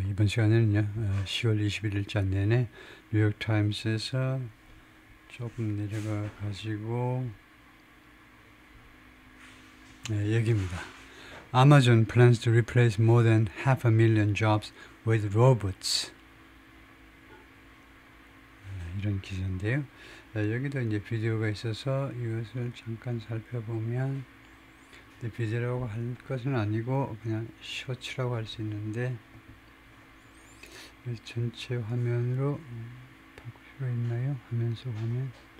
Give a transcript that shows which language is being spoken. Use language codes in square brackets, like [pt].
[ko] 이번 시간에는요, 10월 21일자 내내 뉴욕타임스에서 조금 내려가 가지고 얘기입니다. [en] Amazon plans to replace more than 500,000 jobs with robots. [ko] 이런 기사인데요. 여기도 이제 비디오가 있어서 이것을 잠깐 살펴보면 비디오라고 할 것은 아니고 그냥 쇼츠라고 할 수 있는데 전체 화면으로 바꿀 수가 있나요? 화면 속 화면.